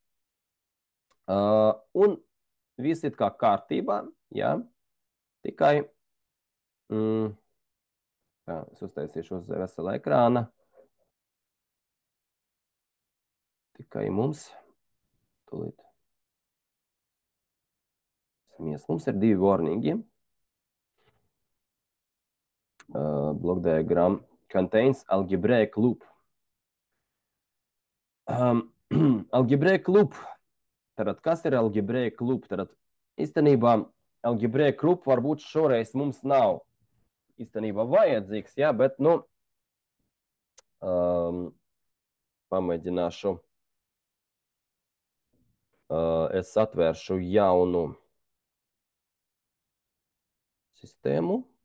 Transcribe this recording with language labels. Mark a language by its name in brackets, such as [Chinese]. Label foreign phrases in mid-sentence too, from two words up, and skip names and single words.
[Latvian] Un viss ir kā kārtībā, jā, tikai, tā, es uztaisīšu uz vesela ekrāna. Tikai mums, tūlīt. Mums ir divi warningi. [English] Block diagram contains algebraic loop. Algebraic loop. [Latvian] Tātad, kas ir [English] algebraic loop? [Latvian] Tātad, īstenībā, [English] algebraic loop [Latvian] varbūt šoreiz mums nav īstenībā vajadzīgs, jā, bet, nu, pamēģināšu. Es atvēršu jaunu sistēmu.